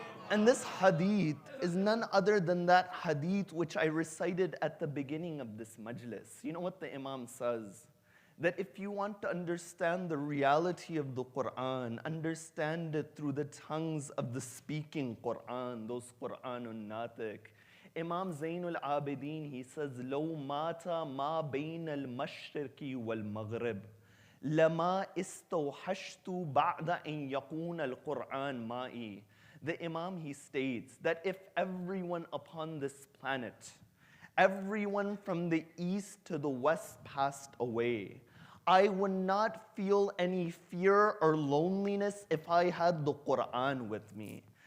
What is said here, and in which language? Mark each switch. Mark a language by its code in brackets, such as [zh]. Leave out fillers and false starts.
[en] And this hadith is none other than that hadith which I recited at the beginning of this majlis. You know what the Imam says? That if you want to understand the reality of the Quran, understand it through the tongues of the speaking Quran, those Quranun Natiq. Imam Zainul Abidin, he says, [ar] لو مات ما بين المشرق والمغرب لما استوحشت بعد أن يكون القرآن معي. [en] The Imam, he states that if everyone upon this planet, everyone from the east to the west passed away, I would not feel any fear or loneliness if I had the Quran with me.